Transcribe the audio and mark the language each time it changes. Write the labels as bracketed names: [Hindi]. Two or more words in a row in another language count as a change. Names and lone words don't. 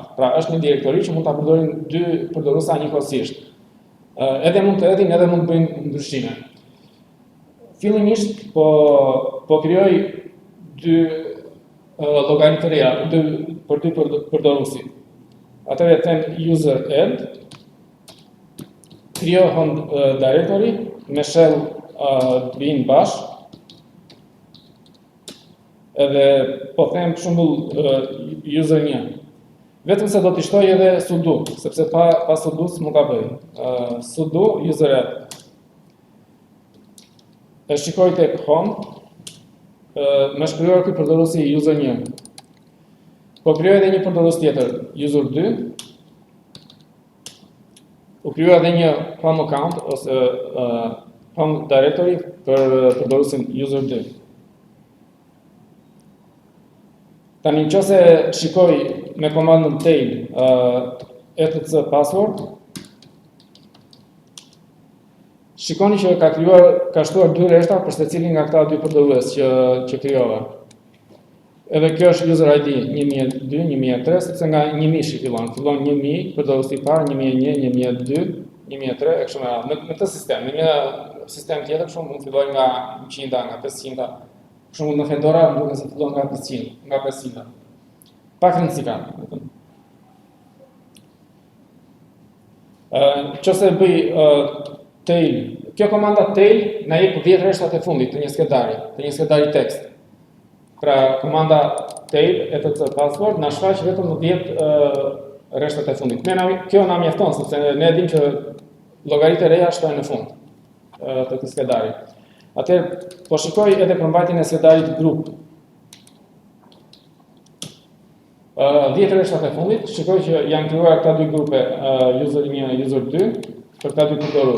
[Albanian] Pra është një direktori që mund ta përdorin dy përdoruesa njëkohësisht. Edhe mund të hedhin, edhe mund të bëjnë ndryshime. Fillimisht po krijoj dy llogaritë të reja për dy përdoruesit. Atëherë them [English] user add, [Albanian] krijo [English] home directory [Albanian] me shell të vinë bashkë, edhe po them për shembull user 1. Vetëm se do t'i shtoj edhe sudo, sepse pa sudo s'mund ta bëj. Sudo user add. E shikoj tek home, me shkruar ky përdoruesi user 1. Po krijoj edhe një përdorues tjetër, user 2. U krijoj edhe një [English] home account [Albanian] ose [English] home directory [Albanian] për përdoruesin user 2. Tani nëse shikoj me komandën [English] tail etc password, [Albanian] shikoni që ka shtuar dy rreshta për secilin nga këta dy përdorues që krijova. Edhe kjo është [English] user ID [Albanian] 1002, 1003, sepse nga 1000 fillon 1000 përdoruesi i parë, 1001, 1002, 1003 e kështu me radhë. Në këtë sistem, në një sistem tjetër kështu mund filloj nga 100, nga 500. Për shembull në Fedora mund të fillon nga 500, nga 500. Pak rëndësi ka. Nëse bëj tail, kjo komanda tail na jep 10 rreshtat e fundit të një skedari tekst. Pra komanda [English] tail etc password [Albanian] na shfaq vetëm në 10 rreshtat e fundit. Kjo na mjafton sepse ne e dimë që llogaritë e reja shtojnë në fund të këtij skedari. Atëherë po shikoj edhe përmbajtjen e skedarit grup. 10 rreshtat e fundit, shikoj që janë krijuar këta dy grupe, user 1, user 2, për këta dy përdorues.